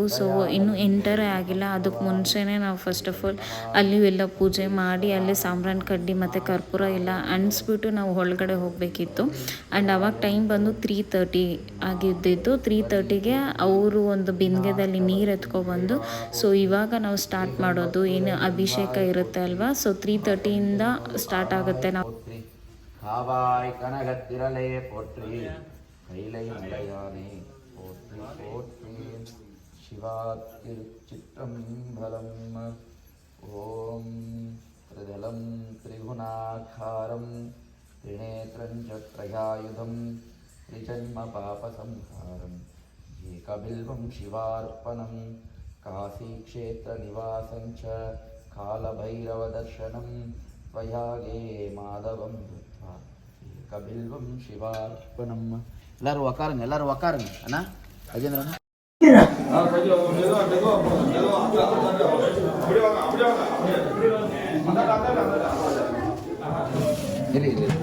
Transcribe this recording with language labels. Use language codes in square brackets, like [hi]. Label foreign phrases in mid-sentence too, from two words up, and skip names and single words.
[kn] ಸೊ ಇನ್ನೂ ಎಂಟರೇ ಆಗಿಲ್ಲ, ಅದಕ್ಕೆ ಮುಂಚೆನೇ ನಾವು [en] first of all [kn] ಅಲ್ಲಿ ಎಲ್ಲ ಪೂಜೆ ಮಾಡಿ ಅಲ್ಲಿ ಸಾಂಬ್ರಾಣಿ ಕಡ್ಡಿ ಮತ್ತು ಕರ್ಪೂರ ಎಲ್ಲ ಅಂಟಿಸ್ಬಿಟ್ಟು ನಾವು ಒಳಗಡೆ ಹೋಗಬೇಕಿತ್ತು. ಆ್ಯಂಡ್ ಅವಾಗ ಟೈಮ್ ಬಂದು 3:30 ಆಗಿದ್ದಿದ್ದು. 3:30ಗೆ ಅವರು ಒಂದು ಬಿಂದಿಗೆದಲ್ಲಿ ನೀರು ಎತ್ಕೊಬಂದು ಸೊ ಇವಾಗ ನಾವು ಸ್ಟಾರ್ಟ್ ಮಾಡೋದು ಏನು ಅಭಿಷೇಕ ಇರುತ್ತೆ ಅಲ್ವಾ. ಸೊ 3:30 ಸ್ಟಾರ್ಟ್ ಆಗುತ್ತೆ. ನಾವು [ta] காவாய் கனகத்திரளே போற்றி கைலை மலையானே போற்றி போற்றி சிவா திருச்சிற்றம்பலம். [sa] ॐ त्रिदलं त्रिगुणाकारं त्रिनेत्रं च त्रयायुधं त्रिजन्म पापसंहारं एकबिल्वं शिवार्पणं काशीक्षेत्रनिवासं च कालभैरवदर्शनं त्वयागे माधवं धृत्वा एकबिल्वं शिवार्पणं. [kn] ಎಲ್ಲರೂ ಒಕ್ಕಾರಂಗ ಅಣ್ಣ ಅಜೇಂದ್ರ ಇಲ್ಲಿ